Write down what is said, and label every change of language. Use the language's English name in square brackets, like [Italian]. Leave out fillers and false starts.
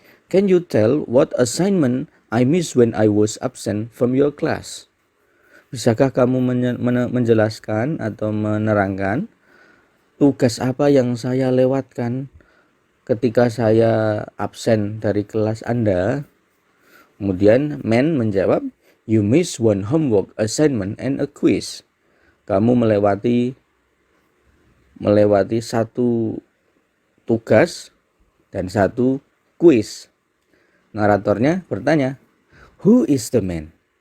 [English] Can you tell what assignment I missed when I was absent from your class? [Indonesian] Bisakah kamu menjelaskan atau menerangkan tugas apa yang saya lewatkan ketika saya absen dari kelas Anda? Kemudian man menjawab, [English] you miss one homework assignment and a quiz. [Indonesian] Kamu melewati satu tugas dan satu quiz. Naratornya bertanya, [English] who is the man?